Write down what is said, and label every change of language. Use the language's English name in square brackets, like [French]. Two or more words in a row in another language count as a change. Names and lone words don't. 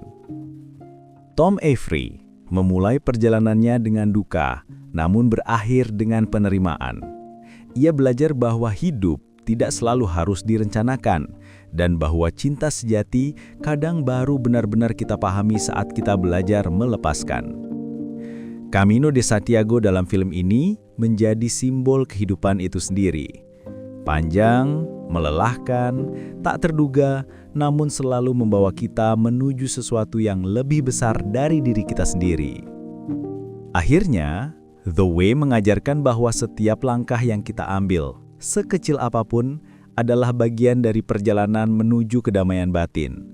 [Indonesian] Tom Avery memulai perjalanannya dengan duka, namun berakhir dengan penerimaan. Ia belajar bahwa hidup tidak selalu harus direncanakan, dan bahwa cinta sejati kadang baru benar-benar kita pahami saat kita belajar melepaskan. Camino de Santiago dalam film ini menjadi simbol kehidupan itu sendiri. Panjang, melelahkan, tak terduga, namun selalu membawa kita menuju sesuatu yang lebih besar dari diri kita sendiri. Akhirnya, The Way mengajarkan bahwa setiap langkah yang kita ambil, sekecil apapun, adalah bagian dari perjalanan menuju kedamaian batin.